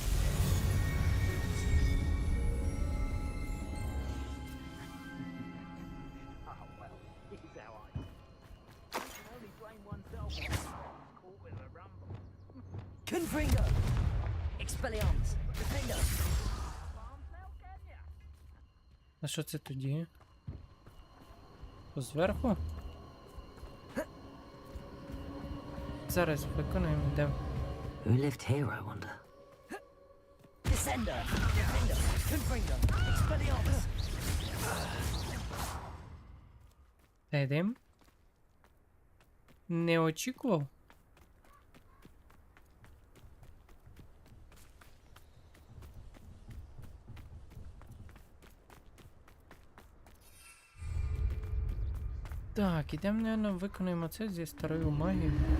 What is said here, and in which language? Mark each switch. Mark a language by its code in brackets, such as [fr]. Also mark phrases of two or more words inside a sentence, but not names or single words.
[uk] Confringo! Expelliarmus! Defender! А що це тоді? Зверху? Зараз виконуємо, де. [en] Who lived here, I wonder? Descender! Defender! [uk] Confringo! Expelliarmus! Та йдем? Не очікував? Так, ідемо, наверное, виконуємо це зі старою магією.